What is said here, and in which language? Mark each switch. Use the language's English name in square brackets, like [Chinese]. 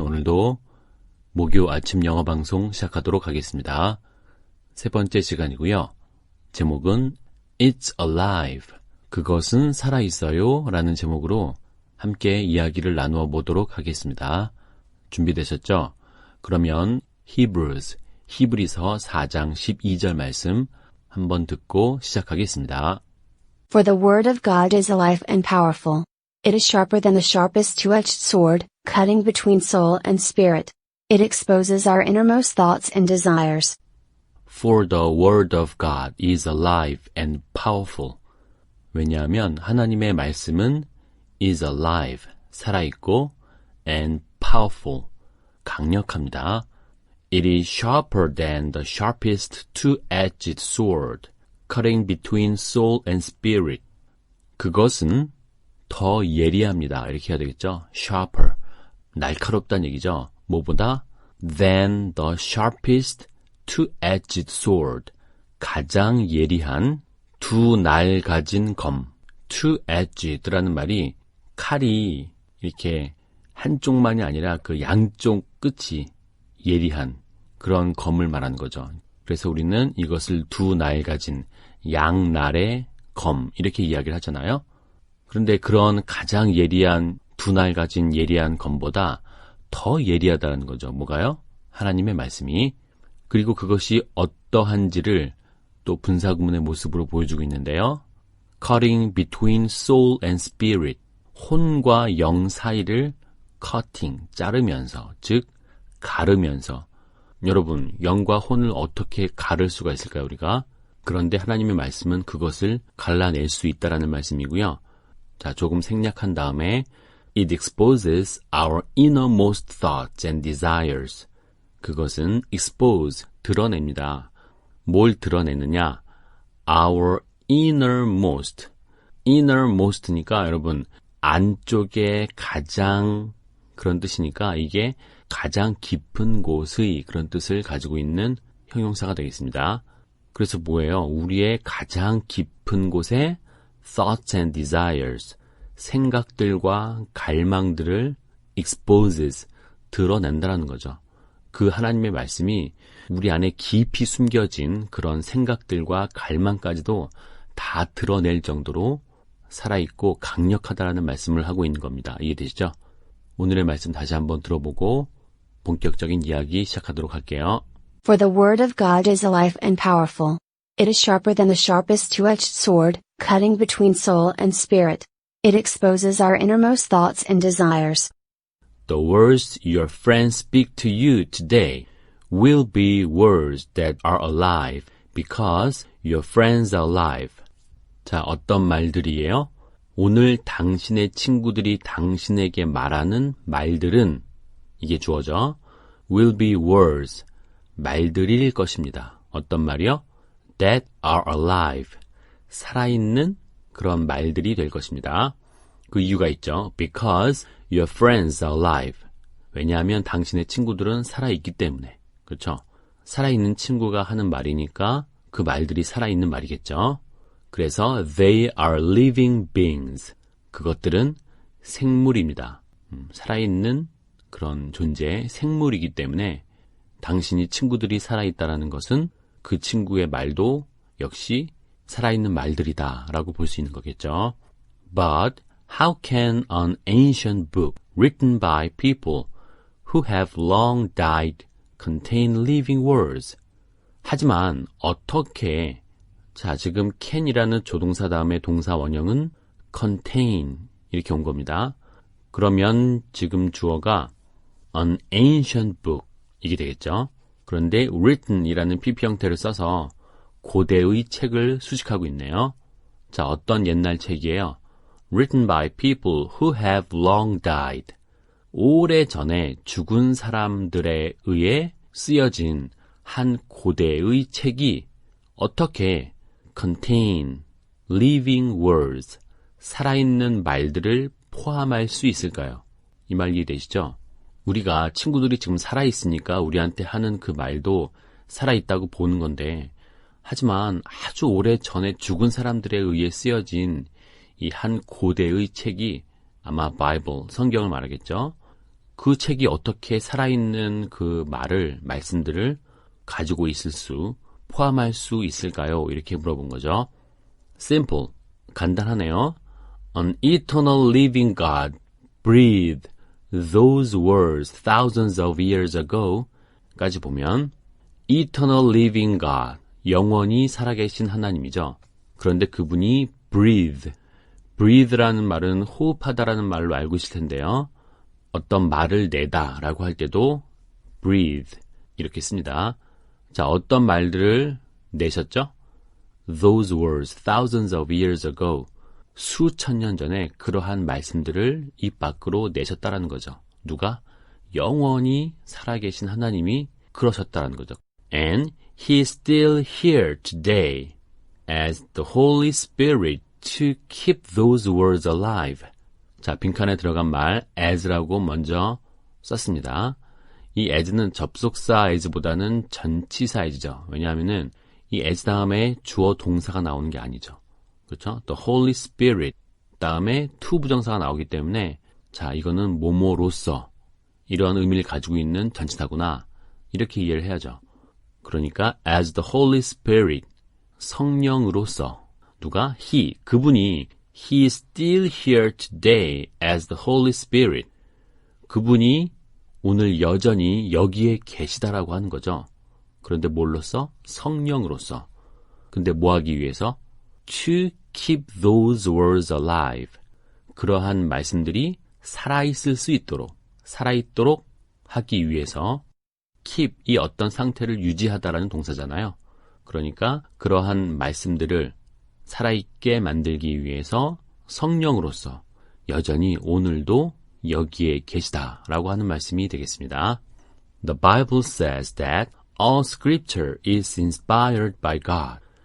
[Korean] 오늘도 목요 아침 영어 방송 시작하도록 하겠습니다. 세 번째 시간이고요. 제목은 [English] It's Alive. [Korean] 그것은 살아있어요. 라는 제목으로 함께 이야기를 나누어 보도록 하겠습니다. 준비되셨죠? 그러면 히브리서 4장 12절 말씀 한번 듣고 시작하겠습니다. [English] For the word of God is alive and powerful. It is sharper than the sharpest two-edged sword, cutting between soul and spirit. It exposes our innermost thoughts and desires. For the word of God is alive and powerful. [Korean] 왜냐하면 하나님의 말씀은 [English] is alive, [Korean] 살아있고, [English] and powerful, [Korean] 강력합니다. [English] It is sharper than the sharpest two-edged sword, cutting between soul and spirit. [Korean] 그것은 더 예리합니다. 이렇게 해야 되겠죠? Sharper, 날카롭다는 얘기죠. 뭐보다? [English] Than the sharpest two-edged sword, [Korean] 가장 예리한 두 날 가진 검. two-edged라는 말이 칼이 이렇게 한쪽만이 아니라 그 양쪽 끝이 예리한 그런 검을 말하는 거죠. 그래서 우리는 이것을 두 날 가진 양날의 검 이렇게 이야기를 하잖아요. 그런데 그런 가장 예리한 두 날 가진 예리한 검보다 더 예리하다는 거죠. 뭐가요? 하나님의 말씀이. 그리고 그것이 어떠한지를 또 분사구문의 모습으로 보여주고 있는데요. [English] Cutting between soul and spirit. [Korean] 혼과 영 사이를 cutting, 자르면서, 즉 가르면서. 여러분, 영과 혼을 어떻게 가를 수가 있을까요, 우리가? 그런데 하나님의 말씀은 그것을 갈라낼 수 있다라는 말씀이고요. 자, 조금 생략한 다음에 [English] It exposes our innermost thoughts and desires. [Korean] 그것은 expose, 드러냅니다. 뭘 드러내느냐? [English] Our innermost. [Korean] innermost니까 여러분 안쪽에 가장 그런 뜻이니까 이게 가장 깊은 곳의 그런 뜻을 가지고 있는 형용사가 되겠습니다. 그래서 뭐예요? 우리의 가장 깊은 곳에 [English] thoughts and desires, [Korean] 생각들과 갈망들을 exposes, 드러낸다는 거죠. 그 하나님의 말씀이 우리 안에 깊이 숨겨진 그런 생각들과 갈망까지도 다 드러낼 정도로 살아있고 강력하다라는 말씀을 하고 있는 겁니다. 이해되시죠? 오늘의 말씀 다시 한번 들어보고 본격적인 이야기 시작하도록 할게요. [English] For the word of God is alive and powerful. It is sharper than the sharpest two-edged sword, cutting between soul and spirit. It exposes our innermost thoughts and desires. The words your friends speak to you today will be words that are alive because your friends are alive. [Korean] 자, 어떤 말들이에요? 오늘 당신의 친구들이 당신에게 말하는 말들은 이게 주어져. [English] will be words. [Korean] 말들일 것입니다. 어떤 말이요? [English] that are alive. [Korean] 살아있는 그런 말들이 될 것입니다. 그 이유가 있죠. [English] Because your friends are alive. [Korean] 왜냐하면 당신의 친구들은 살아있기 때문에. 그렇죠? 살아있는 친구가 하는 말이니까 그 말들이 살아있는 말이겠죠. 그래서 [English] they are living beings. [Korean] 그것들은 생물입니다. 살아있는 그런 존재, 생물이기 때문에 당신이 친구들이 살아있다는 것은 그 친구의 말도 역시 살아있는 말들이다 라고 볼 수 있는 거겠죠. [English] But how can an ancient book written by people who have long died contain living words? [Korean] 하지만 어떻게 자 지금 can이라는 조동사 다음에 동사 원형은 contain 이렇게 온 겁니다. 그러면 지금 주어가 [English] an ancient book [Korean] 이게 되겠죠. 그런데 written이라는 PP 형태를 써서 고대의 책을 수식하고 있네요. 자, 어떤 옛날 책이에요? [English] Written by people who have long died. [Korean] 오래전에 죽은 사람들에 의해 쓰여진 한 고대의 책이 어떻게 [English] contain living words, [Korean] 살아있는 말들을 포함할 수 있을까요? 이 말 이해되시죠? 우리가 친구들이 지금 살아있으니까 우리한테 하는 그 말도 살아있다고 보는 건데 하지만 아주 오래 전에 죽은 사람들에 의해 쓰여진 이 한 고대의 책이 아마 바이블, 성경을 말하겠죠. 그 책이 어떻게 살아있는 말씀들을 가지고 포함할 수 있을까요? 이렇게 물어본 거죠. Simple, 간단하네요. [English] An eternal living God breathed those words thousands of years ago [Korean] 까지 보면 [English] Eternal living God, [Korean] 영원히 살아계신 하나님이죠. 그런데 그분이 breathe라는 말은 호흡하다라는 말로 알고 있을 텐데요. 어떤 말을 내다라고 할 때도 breathe 이렇게 씁니다. 자, 어떤 말들을 내셨죠? [English] Those words thousands of years ago, [Korean] 수천 년 전에 그러한 말씀들을 입 밖으로 내셨다라는 거죠. 누가? 영원히 살아계신 하나님이 그러셨다라는 거죠. [English] And he is still here today as the Holy Spirit to keep those words alive. [Korean] 자, 빈칸에 들어간 말 as라고 먼저 썼습니다. 이 as는 접속사 as보다는 전치사 as죠. 왜냐하면은 이 as 다음에 주어 동사가 나오는 게 아니죠. 그렇죠? The Holy Spirit 다음에 to 부정사가 나오기 때문에 자, 이거는 뭐뭐로서 이런 의미를 가지고 있는 전치사구나. 이렇게 이해를 해야죠. 그러니까 [English] as the Holy Spirit, [Korean] 성령으로서 누가? 그분이 [English] He is still here today as the Holy Spirit. [Korean] 그분이 오늘 여전히 여기에 계시다라고 하는 거죠. 그런데 뭘로써? 성령으로서. 근데 뭐 하기 위해서? [English] To keep those words alive. [Korean] 그러한 말씀들이 살아있을 수 있도록, 살아있도록 하기 위해서 keep, 이 어떤 상태를 유지하다라는 동사잖아요. 그러니까 그러한 말씀들을 살아있게 만들기 위해서 성령으로서 여전히 오늘도 여기에 계시다라고 하는 말씀이 되겠습니다. [English] The Bible says that all scripture is inspired by God.